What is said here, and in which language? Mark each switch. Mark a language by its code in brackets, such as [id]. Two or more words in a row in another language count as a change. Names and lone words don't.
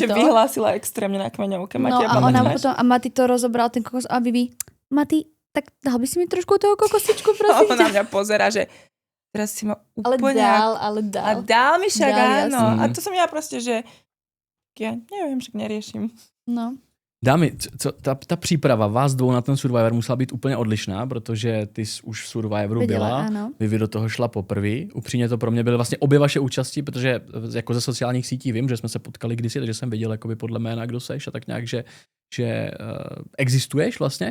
[sk] Ja som ešte vyhlásila extrémne na kmeňovke. No a ona potom, a Mati to rozobral ten kokos a Vivi, Mati, tak dal by si mi trošku toho kokosičku, prosím. On na mňa pozerá, že teraz si ma úplne... Ale dal. A dal mi však, áno. A to som ja proste, že ja neviem, však neriešim. No. [cs] Dámy, ta příprava vás dvou na ten Survivor musela být úplně odlišná, protože ty jsi už v Survivoru byla, vy do toho šla poprvé. Upřímně to pro mě byly vlastně obě vaše účasti, protože jako ze sociálních sítí vím, že jsme se potkali kdysi, takže jsem viděl jakoby podle jména, kdo seš a tak nějak, že existuješ vlastně.